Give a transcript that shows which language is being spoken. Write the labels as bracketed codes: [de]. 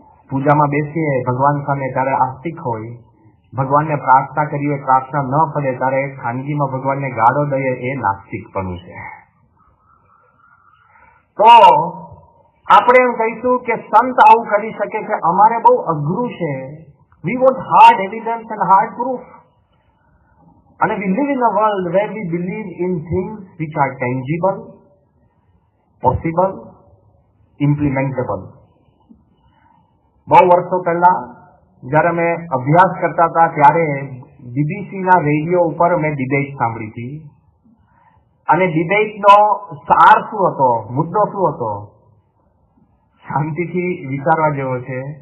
[gu] પૂજામાં બેસીએ ભગવાન સામે ત્યારે આસ્તિક હોય, ભગવાનને પ્રાર્થના કરીએ, પ્રાર્થના ન ફળે ત્યારે ખાનગીમાં ભગવાનને ગાળો દઈએ, એ નાસ્તિકપણું છે. તો આપણે એમ કહીશું કે સંત આવું કરી શકે છે, અમારે બહુ અઘરું છે. [en] We want hard evidence and hard proof. [gu] અને [en] we live in a world where we believe in things which are tangible, possible, implementable. [gu] બહુ વર્ષો પહેલા જયારે અમે અભ્યાસ કરતા હતા ત્યારે બીબીસીના રેડિયો ઉપર મેં ડિબેટ સાંભળી હતી. અને ડિબેટનો સાર શું હતો, મુદ્દો શું હતો, શાંતિથી વિચારવા જેવો છે.